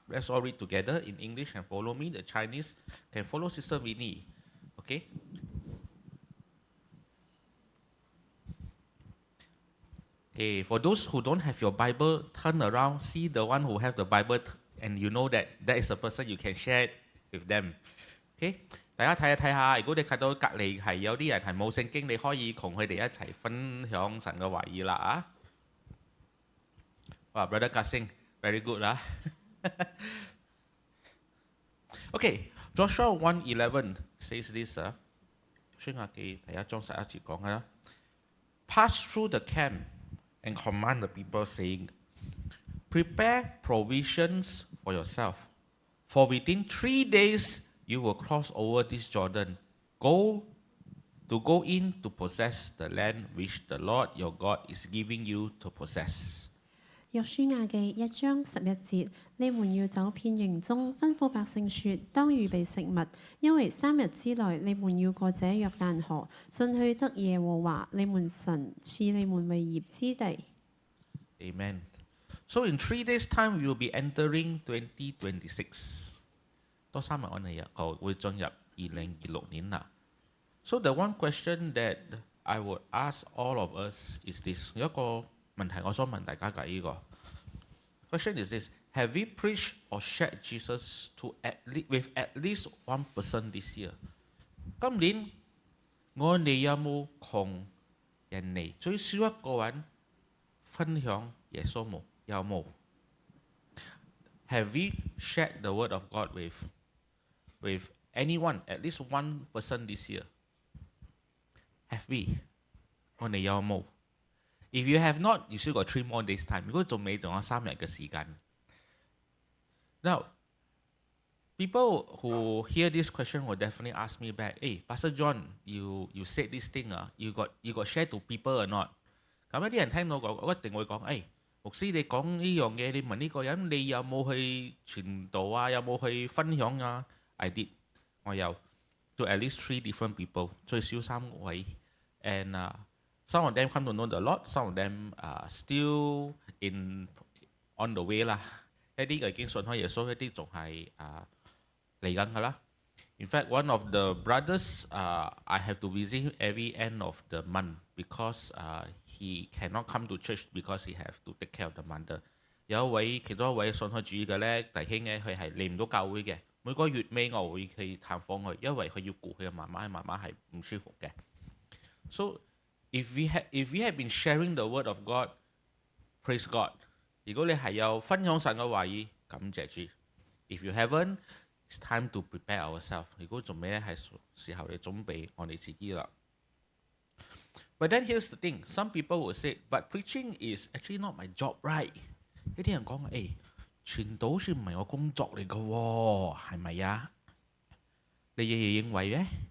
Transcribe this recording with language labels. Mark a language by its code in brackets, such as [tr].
[en] Let's all read together in English and follow me. The Chinese can follow Sister Winnie. Okay? Okay, for those who don't have your Bible, turn around, see the one who have the Bible, and you know that that is the person you can share it with them. [yue] Okay? 大家睇一睇下，如果你睇到隔離係有啲人係冇聖經，你可以同佢哋一齊分享神嘅話語啦啊！ [en] 哇 ，Brother Kasing, very good 啦。 Okay, Joshua 1:11 says this 啊， [yue] 書亞記第1章11節講嘅啦。 [en] Pass through the camp and command the people, saying, Prepare provisions for yourself, for within 3 days you will cross over this Jordan, go in to possess the land which the Lord your God is giving you to possess. [yue] 約書亞記1章11節，你們要走遍營中，吩咐百姓說：當預備食物，因為3日之內你們要過這約旦河，進去得耶和華你們神賜你們為業之地。 [en] Amen. So in 3 days' time, we will be entering 2026. [yue] 多3日我哋就會進入2026年啦。 [en] So the one question that I would ask all of us is this. [yue] 有一個問題我想問大家嘅呢個 [en] question is this: Have we preached or shared Jesus with at least one person this year? [yue] 今年我哋有冇同人哋最少一個人分享耶穌冇？有冇？ [en] Have we shared the word of God with anyone, at least one person this year? Have we? [yue] 我哋有冇？ [en] If you have not, you still got 3 more days time. [yue] 如果仲未，仲有3日嘅時間。 [en] Now, people who hear this question will definitely ask me back, hey, Pastor John, you said this thing, you got share to people or not? [yue] 咁一啲人聽到我一定會講，誒，牧師你講呢樣嘢，你問呢個人，你有冇去傳道啊？有冇去分享啊 [en] ？I did， [yue] 我有 [en] to at least 3 different people， [yue] 最少3位 [en] ，and、some of them come to know the Lord, some of them still on the way 啦。 [yue] 一啲已經信開耶穌，一啲仲係嚟緊㗎啦。 In fact, one of the brothers, I have to visit him every end of the month because he cannot come to church because he have to take care of the mother. 其中一位信開主義嘅咧弟兄咧，佢係嚟唔到教會嘅。每個月尾我會去探訪佢，因為佢要顧佢嘅媽媽，媽媽係唔舒服嘅。 [en] So if we have been sharing the word of God, praise God. [yue] 如果你係有分享神嘅話語，感謝主。 [en] If you haven't, it's time to prepare ourselves. [yue] 如果仲未咧，係時候你準備我哋自己啦。 [en] But then here's the thing: some people will say, "But preaching is actually not my job, right?" [yue] 呢啲人講，誒，傳道好似唔係我工作嚟嘅喎，係咪啊？你認為咧？